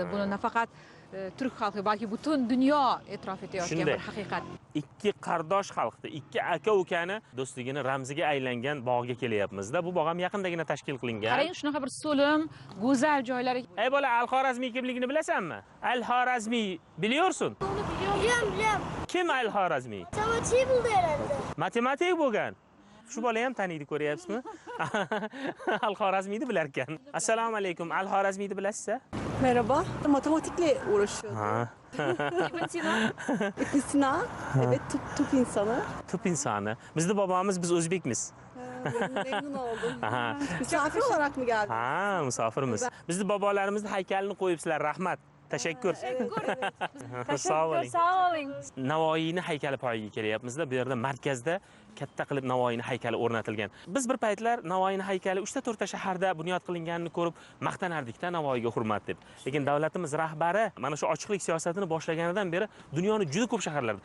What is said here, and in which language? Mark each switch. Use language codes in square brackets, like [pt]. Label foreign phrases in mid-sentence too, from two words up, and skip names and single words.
[uz] Buni nafaqat turk xalqi, balki butun dunyo e'tirof etayotgan bir haqiqat. Ikki qardosh xalqni, ikki aka-ukani do'stligini ramziga aylangan bog'ga kelyapmiz-da. Bu bog' ham yaqindagina tashkil qilingan. Qarang, shunaqa bir so'lim, go'zal joylar. Ey bola, Al-Xorazmiy kimligini bilasanmi? [tr] Al-Xorazmiy biliyorsun? Biliyorum. [uz] Kim Al-Xorazmiy? Matematik bo'ldi herhalde. Matematik bo'lgan. Shu bola ham taniydi, ko'ryapsizmi? Al-Xorazmiyni bilar ekan. Assalomu alaykum. Al-Xorazmiyni bilasizmi? [tr] Merhaba. Matematikle uğraşıyordum. İbn Sina. İbn Sina. Evet, tıp insanı. Tıp insanı. Bizde babamız, biz Özbekmiz. Memnun oldum. Misafir olarak mı geldin? Ha, misafirimiz. [uz] Bizde babalarımızın heykelini koyupsizlar. Rahmat. [tr] Teşekkür. Sağ olun. [uz] Navoiyni haykali poyiga kelyapmiz-da. Bu yerda markazda katta qilib Navoiyni haykali o'rnatilgan. Biz bir paytlar Navoiyni haykali 3-4 ta shaharda bunyod qilinganini ko'rib maqtanardik-da, Navoiyga hurmat deb. Lekin davlatimiz rahbari mana shu ochiqlik siyosatini boshlaganidan beri dunyoni juda ko'p shaharlarda.